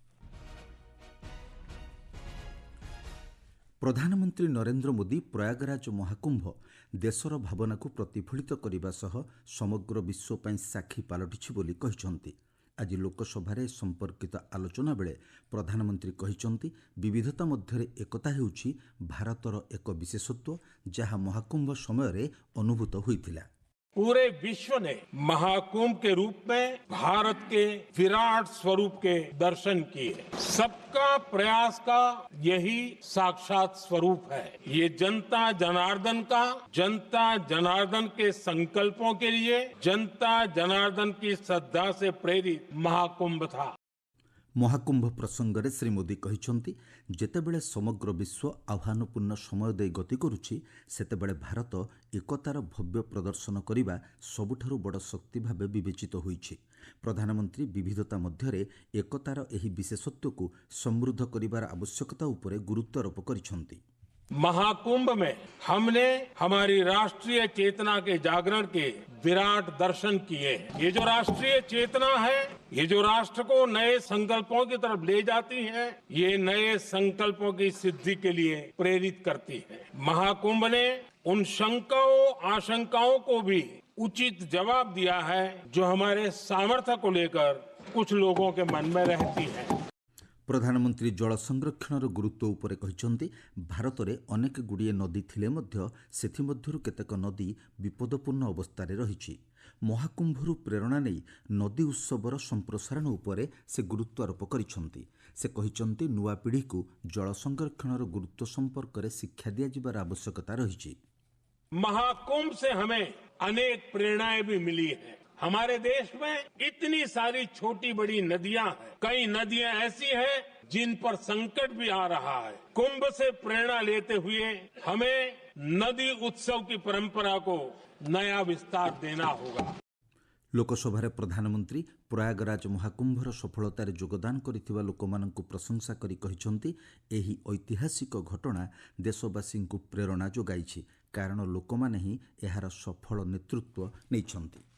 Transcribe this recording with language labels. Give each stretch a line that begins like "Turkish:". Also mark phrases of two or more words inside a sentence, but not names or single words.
Odia: ପ୍ରଧାନମନ୍ତ୍ରୀ ନରେନ୍ଦ୍ର ମୋଦି ପ୍ରୟାଗରାଜ ମହାକୁମ୍ଭ ଦେଶର ଭାବନାକୁ ପ୍ରତିଫଳିତ କରିବା ସହ ସମଗ୍ର ବିଶ୍ୱ ପାଇଁ ସାକ୍ଷୀ ପାଲଟିଛି ବୋଲି କହିଛନ୍ତି। ଆଜି ଲୋକସଭାରେ ସମ୍ପର୍କିତ ଆଲୋଚନା ବେଳେ ପ୍ରଧାନମନ୍ତ୍ରୀ କହିଛନ୍ତି, ବିବିଧତା ମଧ୍ୟରେ ଏକତା ହେଉଛି ଭାରତର ଏକ ବିଶେଷତ୍ୱ, ଯାହା ମହାକୁମ୍ଭ ସମୟରେ ଅନୁଭୂତ ହୋଇଥିଲା।
Hindi: पूरे विश्व ने महाकुंभ के रूप में भारत के विराट स्वरूप के दर्शन किए। सबका प्रयास का यही साक्षात स्वरूप है। ये जनता जनार्दन के संकल्पों के लिए जनता जनार्दन की श्रद्धा से प्रेरित महाकुंभ था।
Odia: ମହାକୁମ୍ଭ ପ୍ରସଙ୍ଗରେ ଶ୍ରୀ ମୋଦି କହିଛନ୍ତି, ଯେତେବେଳେ ସମଗ୍ର ବିଶ୍ୱ ଆହ୍ୱାନପୂର୍ଣ୍ଣ ସମୟ ଦେଇ ଗତି କରୁଛି, ସେତେବେଳେ ଭାରତ ଏକତାର ଭବ୍ୟ ପ୍ରଦର୍ଶନ କରିବା ସବୁଠାରୁ ବଡ଼ ଶକ୍ତି ଭାବେ ବିବେଚିତ ହୋଇଛି। ପ୍ରଧାନମନ୍ତ୍ରୀ ବିବିଧତା ମଧ୍ୟରେ ଏକତାର ଏହି ବିଶେଷତ୍ୱକୁ ସମୃଦ୍ଧ କରିବାର ଆବଶ୍ୟକତା ଉପରେ ଗୁରୁତ୍ୱାରୋପ କରିଛନ୍ତି।
Hindi: महाकुंभ में हमने हमारी राष्ट्रीय चेतना के जागरण के विराट दर्शन किए। ये जो राष्ट्रीय चेतना है, ये जो राष्ट्र को नए संकल्पों की तरफ ले जाती है, ये नए संकल्पों की सिद्धि के लिए प्रेरित करती है। महाकुंभ ने उन शंकाओं आशंकाओं को भी उचित जवाब दिया है जो हमारे सामर्थ्य को लेकर कुछ लोगों के मन में रहती है।
Odia: ପ୍ରଧାନମନ୍ତ୍ରୀ ଜଳ ସଂରକ୍ଷଣର ଗୁରୁତ୍ୱ ଉପରେ କହିଛନ୍ତି, ଭାରତରେ ଅନେକ ଗୁଡ଼ିଏ ନଦୀ ଥିଲେ ମଧ୍ୟ ସେଥିମଧ୍ୟରୁ କେତେକ ନଦୀ ବିପଦପୂର୍ଣ୍ଣ ଅବସ୍ଥାରେ ରହିଛି। ମହାକୁମ୍ଭରୁ ପ୍ରେରଣା ନେଇ ନଦୀ ଉତ୍ସବର ସମ୍ପ୍ରସାରଣ ଉପରେ ସେ ଗୁରୁତ୍ୱାରୋପ କରିଛନ୍ତି। ସେ କହିଛନ୍ତି, ନୂଆ ପିଢ଼ିକୁ ଜଳ ସଂରକ୍ଷଣର ଗୁରୁତ୍ୱ ସମ୍ପର୍କରେ ଶିକ୍ଷା ଦିଆଯିବାର ଆବଶ୍ୟକତା ରହିଛି।
Hindi: महाकुंभ से हमें अनेक प्रेरणाएं भी मिली हैं। हमारे देश में इतनी सारी छोटी बड़ी नदियां हैं। कई नदियां ऐसी हैं जिन पर संकट भी आ रहा है। कुंभ से प्रेरणा लेते हुए हमें नदी उत्सव की परंपरा को नया विस्तार देना होगा।
Odia: ଲୋକସଭାରେ ପ୍ରଧାନମନ୍ତ୍ରୀ ପ୍ରୟାଗରାଜ ମହାକୁମ୍ଭର ସଫଳତାରେ ଯୋଗଦାନ କରିଥିବା ଲୋକମାନଙ୍କୁ ପ୍ରଶଂସା କରି କହିଛନ୍ତି, ଏହି ଐତିହାସିକ ଘଟଣା ଦେଶବାସୀଙ୍କୁ ପ୍ରେରଣା ଯୋଗାଇଛି, କାରଣ ଲୋକମାନେ ହିଁ ଏହାର ସଫଳ ନେତୃତ୍ୱ ନେଇଛନ୍ତି।